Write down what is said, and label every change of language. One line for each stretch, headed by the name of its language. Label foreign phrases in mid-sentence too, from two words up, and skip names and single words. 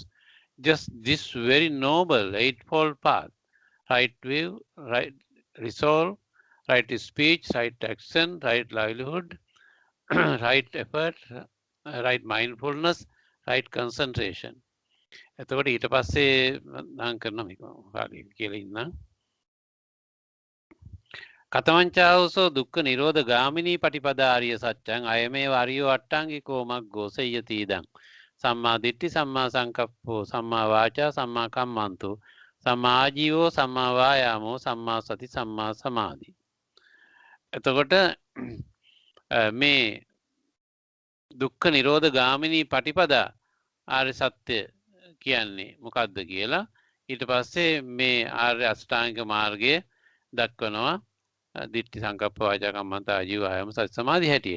English: Just this very noble eightfold path: right view, right resolve, right speech, right action, right livelihood, right effort, right mindfulness, right concentration.
Sinhala: එතකොට ඊට පස්සේ නම් කරන මේක කාලේ කියලා ඉන්නම්.
Pali: කතමංචාවසෝ දුක්ඛ නිරෝධ ගාමිනී පටිපදා ආර්ය සත්‍යං අයමේව ආර්යෝ අට්ඨාංගිකෝ මග්ගෝ සය්‍යති ඉදං සම්මා දිට්ඨි, සම්මා සංකප්පෝ, සම්මා වාචා, සම්මා කම්මන්තෝ, සම්මා ආජීවෝ, සම්මා වායාමෝ, සම්මා සති, සම්මා සමාධි.
Sinhala: එතකොට මේ
Pali: දුක්ඛ නිරෝධ ගාමිනී පටිපදා
Sinhala: ආර්ය සත්‍ය කියන්නේ මොකක්ද කියලා ඊට පස්සේ මේ ආර්ය අෂ්ටාංගික මාර්ගය දක්වනවා.
Pali: දිට්ඨි, සංකප්ප, වාචා, කම්මන්ත, ආජීව, වායාම, සති, සමාධි හැටියට.